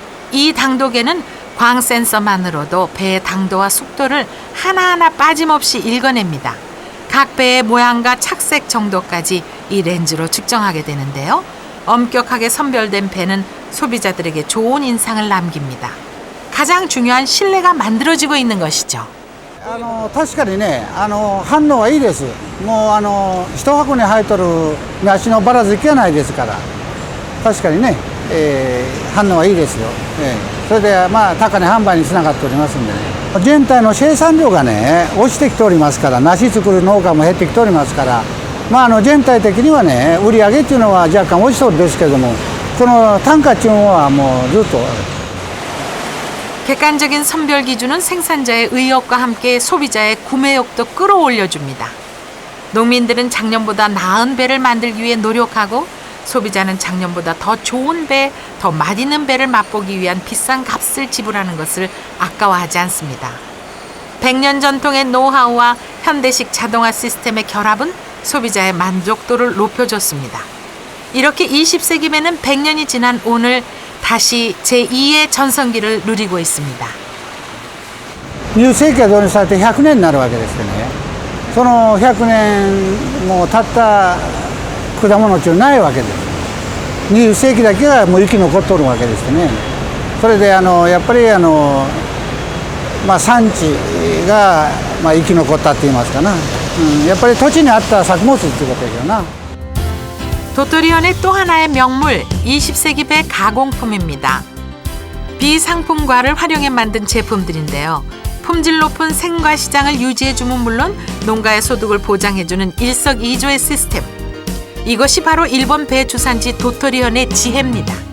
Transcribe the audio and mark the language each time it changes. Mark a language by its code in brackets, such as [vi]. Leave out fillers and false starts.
[ko] 이 당도계는 광 센서만으로도 배의 당도와 속도를 하나하나 빠짐없이 읽어냅니다. 각 배의 모양과 착색 정도까지 이 렌즈로 측정하게 되는데요. 엄격하게 선별된 배는 소비자들에게 좋은 인상을 남깁니다. 가장 중요한 신뢰가 만들어지고 있는 것이죠. [ja] 確かにね、反応はいいです。もう一箱に入っとる梨のばらつきはないですから、確かにね、反応はいいですよ。それでまあ高値販売につながっておりますんでね。全体の生産量がね落ちてきておりますから、梨作る農家も減ってきておりますから、まあ全体的にはね売り上げっていうのは若干落ちそうですけれども、この単価っていうのはもうずっと。 [ko] 객관적인 선별 기준은 생산자의 의욕과 함께 소비자의 구매욕도 끌어올려줍니다. 농민들은 작년보다 나은 배를 만들기 위해 노력하고 소비자는 작년보다 더 좋은 배, 더 맛있는 배를 맛보기 위한 비싼 값을 지불하는 것을 아까워하지 않습니다. 100년 전통의 노하우와 현대식 자동화 시스템의 결합은 소비자의 만족도를 높여줬습니다. 이렇게 20세기 배는 100년이 지난 오늘 다시 제2의 전성기를 누리고 있습니다. [ja] 20世紀が導入されて100年になるわけですよね。その100年も経った果物っていうのはないわけです。 20世紀だけがもう生き残っとるわけですよね。それでやっぱり産地が生き残ったって言いますかな。やっぱり土地に合った作物っていうことですよな。 [ko] 도토리현의 또 하나의 명물 20세기 배 가공품입니다. 비상품과를 활용해 만든 제품들인데요. 품질 높은 생과 시장을 유지해주면 물론 농가의 소득을 보장해주는 일석이조의 시스템. 이것이 바로 일본 배 주산지 도토리현의 지혜입니다.